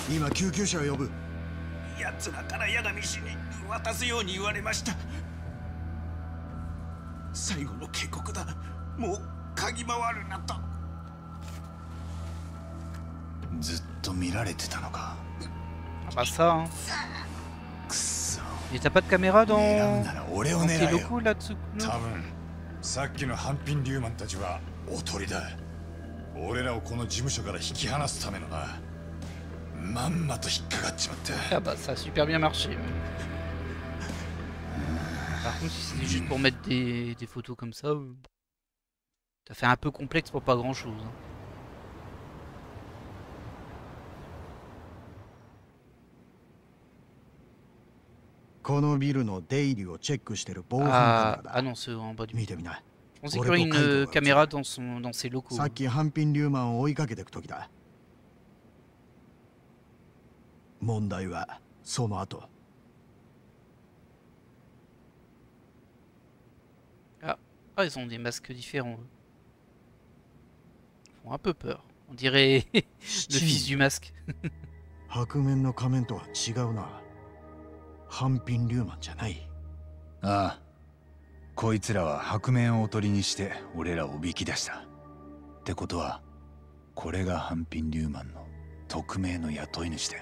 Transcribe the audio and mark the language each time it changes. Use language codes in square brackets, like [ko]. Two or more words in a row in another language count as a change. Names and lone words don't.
[ja] 今救急車を呼ぶ。奴らから八神氏に渡すように言われました。最後の警告だ。もう嗅ぎ回るなと。ずっと見られてたのか。 [fr] Ah bah ça, hein. [ja] くっそ。 [fr] Et t'as pas de caméra [ja] 狙う [fr] dans, [ja] なら俺を [fr] dans tes [ja] 狙えよ。 [fr] locaux là-dessous? [ja] 多分さっきのハンピン・リューマンたちはおとりだ。俺らをこの事務所から引き離すためのな。まんまと引っかかっちまった。 [fr] Ah bah ça a super bien marché. Par contre, si c'était juste pour mettre des photos comme ça, t'as fait un peu complexe pour pas grand chose. [ja] このビルの出入りをチェックしてる防犯カ [fr] Ah, [ja] メ [fr] ah [ja] ラだ。 [fr] non, c'est en bas du. [ja] 見てみな。 [fr] Je pensais qu'il y aurait une caméra dans ses locaux. [ja] さっきハンピン・リューマンを追いかけていく時だ。問題はその後。 [fr] Ah, ils ont des masques différents. Eux. Ils font un peu peur. On dirait le fils du masque. [ja] 白面の仮面とは違うな。ハンピン・リューマンじゃない。ああ、こいつらは白面をおとりにして俺らをおびき出した。ってことはこれがハンピン・リューマンの匿名の雇い主だよ。